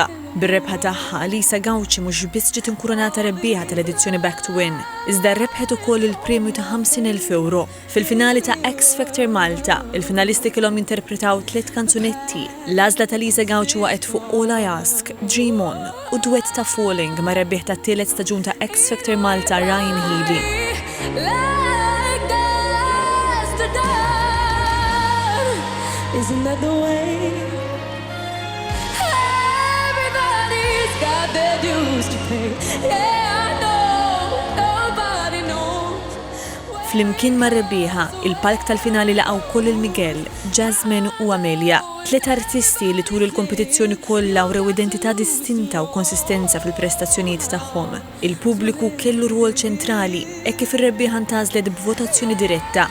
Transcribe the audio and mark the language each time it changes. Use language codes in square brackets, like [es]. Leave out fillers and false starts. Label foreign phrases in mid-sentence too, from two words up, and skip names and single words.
[mt] Bir-rebħa tagħha Lisa Gauci mhux biss ġiet inkurunata rebbieħa tal-edizzjoni Back to Win, iżda rebħet ukoll il-premju ta' 50,000 euro. Fil-finali ta' X Factor Malta, il-finalisti kellhom jinterpretaw 3 kanzunetti. L-għażla ta' Lisa Gauci waqgħet fuq All I Ask, Dream On u duett ta' Falling ma' rebbieħ tat-tielet staġun ta' X Factor Malta Ryan Healy. [en] Isn't that the way? Everybody's got their dues to pay. Yeah, I know, nobody knows. [mt] Flimkien ma' rebbieħa, il-palk tal-finali laqgħu koll il-Miguel, Jasmine u Amelia. 3 artisti li tul il-kompetizzjoni kollha wrew identità distinta u konsistenza fil-prestazzjonijiet tagħhom. Il-pubbliku kellu rwol ċentrali hekk kif ir-rebbieħa ntażlet b'votazzjoni diretta.